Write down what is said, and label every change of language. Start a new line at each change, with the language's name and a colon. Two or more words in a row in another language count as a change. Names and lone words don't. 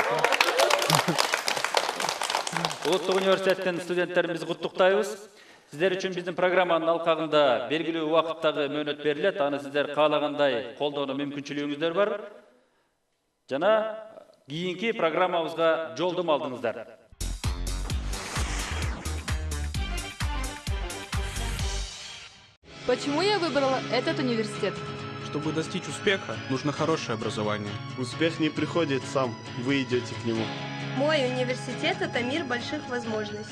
Kyrgyz: Улуттук университеттин студенттерин биз куттуктайбыз. Сиздер үчүн биздин программанын алкагында белгилүү убакыттагы мөөнөт берилет. Аны сиздер каалагандай колдонуу мүмкүнчүлүгүңүздөр бар. Жана кийинки программабызга жолдом алдыңыздар.
Russian: Почему я выбрала этот университет? Чтобы достичь успеха, нужно хорошее образование. Успех не приходит сам, вы идете к нему. Мой университет – это мир больших возможностей.